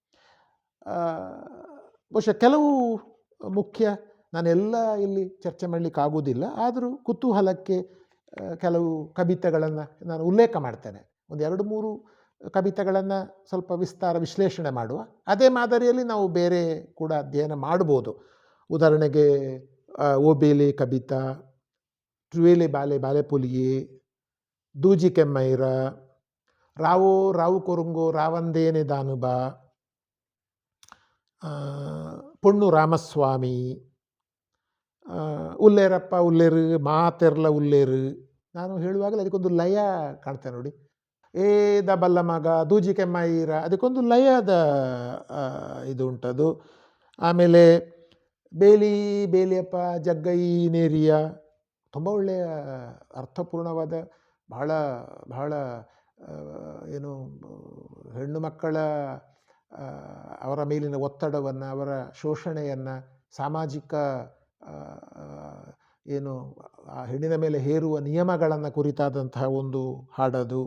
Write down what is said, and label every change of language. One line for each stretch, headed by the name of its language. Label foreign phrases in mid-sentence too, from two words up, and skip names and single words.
Kannada: ಬಹುಶಃ ಕೆಲವು ಮುಖ್ಯ, ನಾನೆಲ್ಲ ಇಲ್ಲಿ ಚರ್ಚೆ ಮಾಡಲಿಕ್ಕಾಗೋದಿಲ್ಲ, ಆದರೂ ಕುತೂಹಲಕ್ಕೆ ಕೆಲವು ಕವಿತೆಗಳನ್ನು ನಾನು ಉಲ್ಲೇಖ ಮಾಡ್ತೇನೆ. ಒಂದು 2-3 ಕವಿತೆಗಳನ್ನು ಸ್ವಲ್ಪ ವಿಶ್ಲೇಷಣೆ ಮಾಡುವ. ಅದೇ ಮಾದರಿಯಲ್ಲಿ ನಾವು ಬೇರೆ ಕೂಡ ಅಧ್ಯಯನ ಮಾಡ್ಬೋದು.
Tulu: ಉದಾಹರಣೆಗೆ ಓಬೇಲೆ ಕವಿತಾ, ಟ್ರುವೇಲೆ ಬಾಲೆ ಬಾಲೆ ಪೊಲಿಯೆ, ದೂಜಿ ಕೆಮ್ಮೈರ, ರಾವು ಕೊರುಂಗೋ ರಾವಂದೇನೆ ದಾನುಬಾ, ಪೊಣ್ಣು ರಾಮಸ್ವಾಮಿ, ಉಲ್ಲೇರಪ್ಪ ಉಲ್ಲೇರು, ಮಾತೆರ್ಲ ಉಲ್ಲೇರು.
Kannada: ನಾನು ಹೇಳುವಾಗಲೇ ಅದಕ್ಕೊಂದು ಲಯ ಕಾಣ್ತೇನೆ ನೋಡಿ.
Tulu: ಏದ ಬಲ್ಲ ಮಗ, ದೂಜಿ ಕೆಮ್ಮೈರ,
Kannada: ಅದಕ್ಕೊಂದು ಲಯದ ಇದು ಉಂಟದು. ಆಮೇಲೆ
Tulu: ಬೇಲಿಯಪ್ಪ ಜಗ್ಗೈ ನೇರಿಯ,
Kannada: ತುಂಬ ಒಳ್ಳೆಯ ಅರ್ಥಪೂರ್ಣವಾದ, ಬಹಳ ಬಹಳ ಏನು ಹೆಣ್ಣು ಮಕ್ಕಳ ಅವರ ಮೇಲಿನ ಒತ್ತಡವನ್ನು, ಅವರ ಶೋಷಣೆಯನ್ನು, ಸಾಮಾಜಿಕ ಏನು ಆ ಹೆಣ್ಣಿನ ಮೇಲೆ ಹೇರುವ ನಿಯಮಗಳನ್ನು ಕುರಿತಾದಂತಹ ಒಂದು ಹಾಡದು.